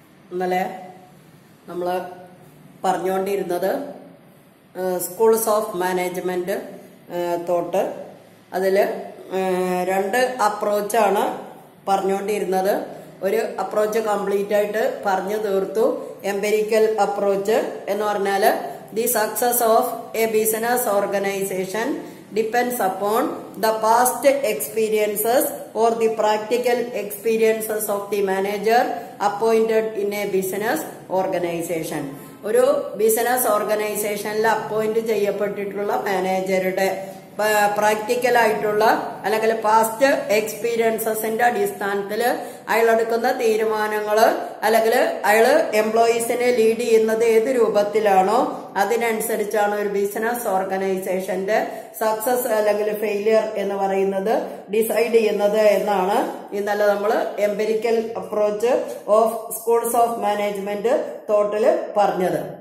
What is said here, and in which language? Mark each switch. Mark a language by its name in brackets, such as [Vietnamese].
[Malayalam] ഇന്നലെ നമ്മൾ പറഞ്ഞുകൊണ്ടിരുന്നത് സ്കൂൾസ് ഓഫ് മാനേജ്മെന്റ് തോട്ട്. അതിൽ രണ്ട് അപ്രോച്ചാണ് പറഞ്ഞുകൊണ്ടിരുന്നത്. ഒരു അപ്രോച്ച് കംപ്ലീറ്റ് ആയിട്ട് പറഞ്ഞു തീർത്തു. [English] empirical approach [Malayalam] എന്ന് പറഞ്ഞാൽ [English] The success of a business organization depends upon the past experiences or the practical experiences of the manager appointed in a business organization. [Malayalam] ഒരു ബിസിനസ് ഓർഗനൈസേഷനിൽ അപ്പോയിന്റ് ചെയ്യപ്പെട്ടിട്ടുള്ള മാനേജറുടെ പ്രാക്ടിക്കൽ ആയിട്ടുള്ള അല്ലെങ്കിൽ പാസ്റ്റ് എക്സ്പീരിയൻസസിന്റെ അടിസ്ഥാനത്തിൽ അയാളെടുക്കുന്ന തീരുമാനങ്ങള് അല്ലെങ്കിൽ അയാള് എംപ്ലോയീസിനെ ലീഡ് ചെയ്യുന്നത് ഏത് രൂപത്തിലാണോ അതിനനുസരിച്ചാണ് ഒരു ബിസിനസ് ഓർഗനൈസേഷന്റെ സക്സസ് അല്ലെങ്കിൽ ഫെയിലിയർ എന്ന് പറയുന്നത് ഡിസൈഡ് ചെയ്യുന്നത് എന്നാണ് ഇന്നലെ നമ്മൾ empirical approach of schools of management തോട്ടില് പറഞ്ഞത്.